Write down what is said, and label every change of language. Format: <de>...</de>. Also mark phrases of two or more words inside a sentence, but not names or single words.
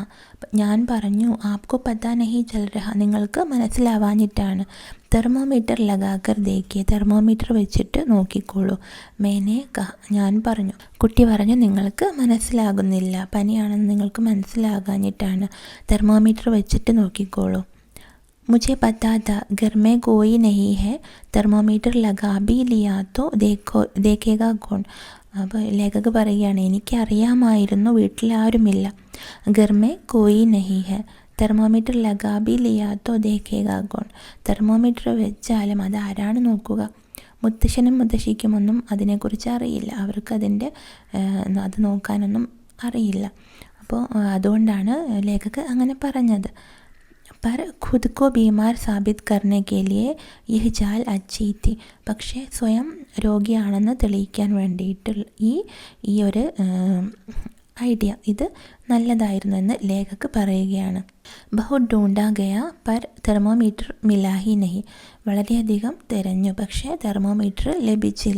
<ml>ഞാൻ പറഞ്ഞു,</ml> <hi>आपको पता नहीं चल रहा,</hi> <ml>നിങ്ങൾക്ക് മനസ്സിലാവാഞ്ഞിട്ടാണ്.</ml> <hi>थर्मामीटर लगाकर देखिए,</hi> <ml>തെർമോമീറ്റർ വെച്ചിട്ട് നോക്കിക്കോളൂ.</ml> <hi>मैंने कहा,</hi> <ml>ഞാൻ പറഞ്ഞു. കുട്ടി പറഞ്ഞു, നിങ്ങൾക്ക് മനസ്സിലാകുന്നില്ല, പനിയാണെന്ന് നിങ്ങൾക്ക് മനസ്സിലാകാഞ്ഞിട്ടാണ്. തെർമോമീറ്റർ വെച്ചിട്ട് നോക്കിക്കോളൂ.</ml> <hi>मुझे पता था घर में कोई नहीं है, थर्मामीटर लगा भी लिया तो देखेगा कौन.</hi> <ml>അപ്പോൾ ലേഖക് പറയുകയാണ്, എനിക്കറിയാമായിരുന്നു വീട്ടിലാരുമില്ല.</ml> <hi>घर में कोई नहीं है, थर्मामीटर लगा भी लिया तो देखेगा कौन.</hi> <ml>തെർമോമീറ്റർ വെച്ചാലും അത് ആരാണ് നോക്കുക? മുത്തശ്ശനും മുത്തശ്ശിക്കും ഒന്നും അതിനെക്കുറിച്ച് അറിയില്ല, അവർക്ക് അത് നോക്കാനൊന്നും അറിയില്ല. അപ്പോൾ അതുകൊണ്ടാണ് ലേഖക് അങ്ങനെ പറഞ്ഞത്.</ml> <hi>पर खुद को बीमार साबित करने के लिए यह चाल अच्छी थी.</hi> <ml>പക്ഷേ സ്വയം രോഗിയാണെന്ന് തെളിയിക്കാൻ വേണ്ടിയിട്ട് ഈ ഒരു ഐഡിയ, ഇത് നല്ലതായിരുന്നു എന്ന് ലേഖക് പറയുകയാണ്.</ml> <hi>बहुत ढूंढा गया पर थर्मामीटर मिला ही नहीं.</hi> <ml>വളരെയധികം തിരഞ്ഞു, പക്ഷേ തെർമോമീറ്റർ ലഭിച്ചില്ല.</ml>